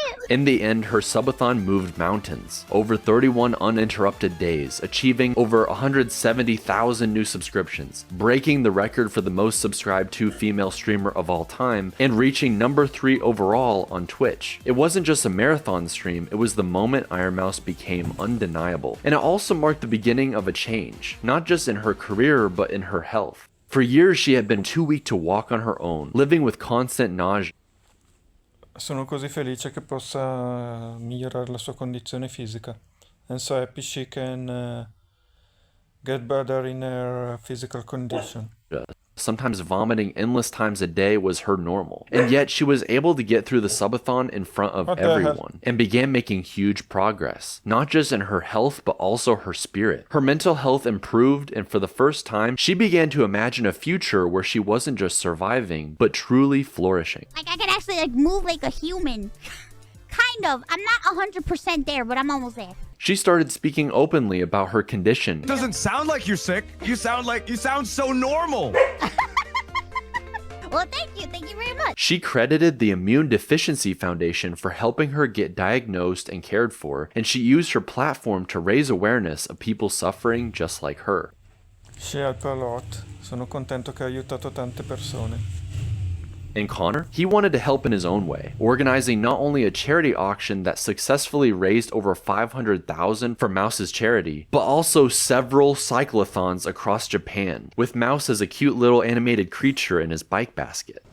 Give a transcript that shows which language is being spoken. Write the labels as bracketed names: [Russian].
[English] In the end, her subathon moved mountains, over 31 uninterrupted days, achieving over 170,000 new subscriptions, breaking the record for the most subscribed to female streamer of all time, and reaching number 3 overall on Twitch. It wasn't just a marathon stream, it was the moment Iron Mouse became undeniable. And it also marked the beginning of a change, not just in her career, but in her health. For years, she had been too weak to walk on her own, living with constant nausea. [Italian] Sono così felice che possa migliorare la sua condizione fisica. [English] And so happy she can get better in her physical condition. Sometimes vomiting endless times a day was her normal. And yet she was able to get through the subathon in front of everyone and began making huge progress, not just in her health, but also her spirit. Her mental health improved, and for the first time, she began to imagine a future where she wasn't just surviving, but truly flourishing. Like, I could actually, like, move like a human. Kind of. I'm not 100% there, but I'm almost there. She started speaking openly about her condition. Doesn't sound like you're sick. You sound so normal. Well, thank you. Thank you very much. She credited the Immune Deficiency Foundation for helping her get diagnosed and cared for, and she used her platform to raise awareness of people suffering just like her. She helped a lot. [Italian] Sono contento che ha aiutato tante persone. [English] And Connor, he wanted to help in his own way, organizing not only a charity auction that successfully raised over $500,000 for Mouse's charity, but also several cyclothons across Japan, with Mouse as a cute little animated creature in his bike basket.